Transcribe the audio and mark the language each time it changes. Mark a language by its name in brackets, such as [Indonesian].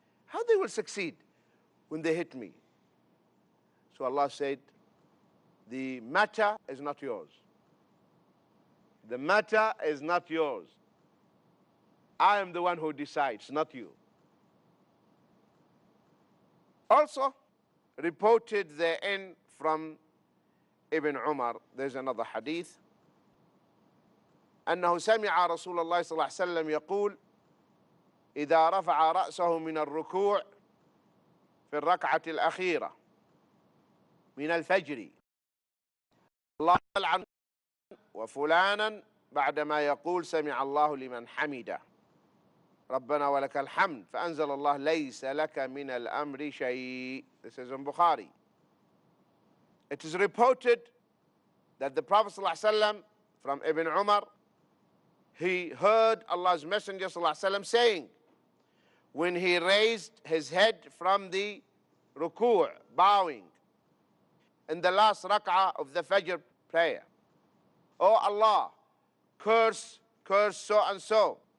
[English] How they will succeed when they hit me? So Allah said, the matter is not yours. The matter is not yours. I am the one who decides, not you. Also, reported therein from Ibn Umar, there's another hadith, [Arabic] أنه سمع رسول الله صلى الله عليه وسلم يقول إذا رفع رأسه من الركوع في الركعة الأخيرة من الفجر الله يلعن وفلانا بعدما يقول سمع الله لمن حمده ربنا ولك الحمد فأنزل الله ليس لك من الأمر شيء. [English] This is in Bukhari. It is reported that the Prophet ﷺ, from Ibn Umar, he heard Allah's Messenger ﷺ saying, when he raised his head from the ruku', bowing, in the last rak'ah of the Fajr prayer, oh Allah, curse so and so.